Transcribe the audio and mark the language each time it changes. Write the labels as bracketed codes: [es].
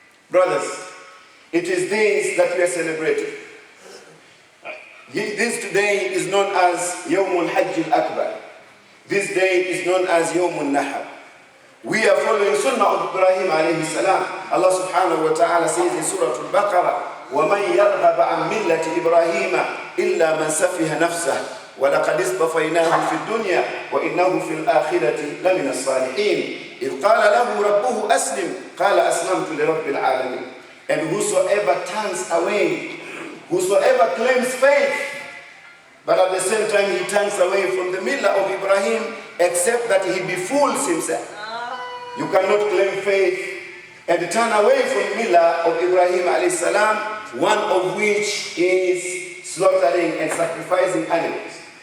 [en] Brothers, it is this that we are celebrating. This today is known as Yawm al-Hajj al-Akbar. This day is known as Yawm al-Nahar. We are following Sunnah of Ibrahim alayhi salam. Allah subhanahu wa ta'ala says in Surah Al-Baqarah, [ar] وَمَنْ يَرْغَبَ عَنْ مِلَّةِ إِبْرَاهِيمَ إِلَّا مَنْ سَفِهَ نَفْسَهُ وَلَقَدِ اصْطَفَيْنَاهُ فِي الدُّنْيَا وَإِنَّهُ فِي الْآخِرَةِ لَمِنَ الصَّالِحِينَ إِذْ قَالَ لَهُ رَبُّهُ أَسْلِمْ قَالَ أَسْلَمْتُ لِرَبِّ الْعَالَمِينَ. [en] And whosoever turns away, whosoever claims faith, but at the same time he turns away from the millah of Ibrahim, except that he befools himself. You cannot claim faith and turn away from the millah of Ibrahim alayhi salam, one of which is slaughtering and sacrificing animals.